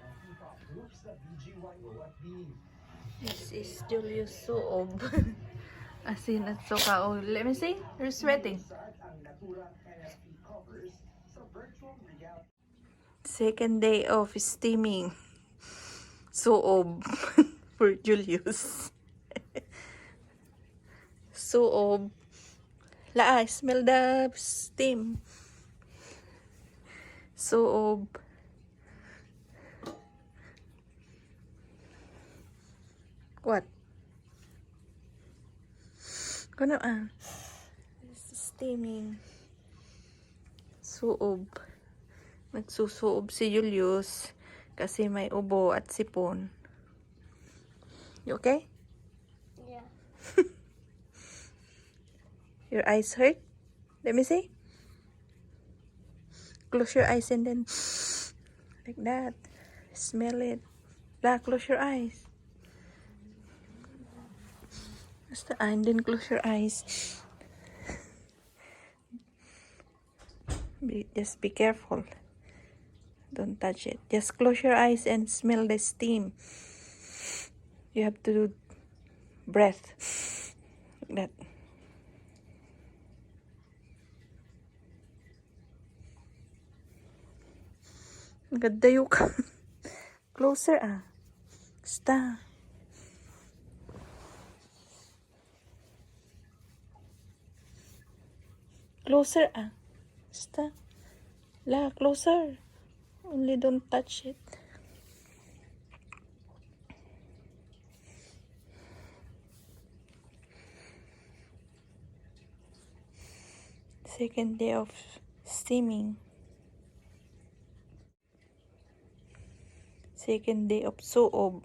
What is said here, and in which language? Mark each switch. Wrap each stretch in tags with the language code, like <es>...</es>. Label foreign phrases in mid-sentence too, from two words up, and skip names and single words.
<en>This is Julius Suob.</en> <tl>Asin at suka.</tl> <en>Oh, let me see. You're sweating. Second day of steaming. Suob for Julius. Suob. La, smell the steam. Suob. What? Kano It's steaming. Suob.</en> <tl>Nagsusuob si Julius kasi may ubo at sipon.</tl> <en>You okay? Yeah. Your eyes hurt? Let me see. Close your eyes and then like that. Smell it. La, close your eyes. Basta, and then close your eyes. Just be careful. Don't touch it. Just close your eyes and smell the steam. You have to do breath. Like that.</en> <tl>Nagadayo ka.</tl> <en>Closer Basta. Closer Basta. La, closer. Only don't touch it. Second day of steaming. Second day of suob.</en>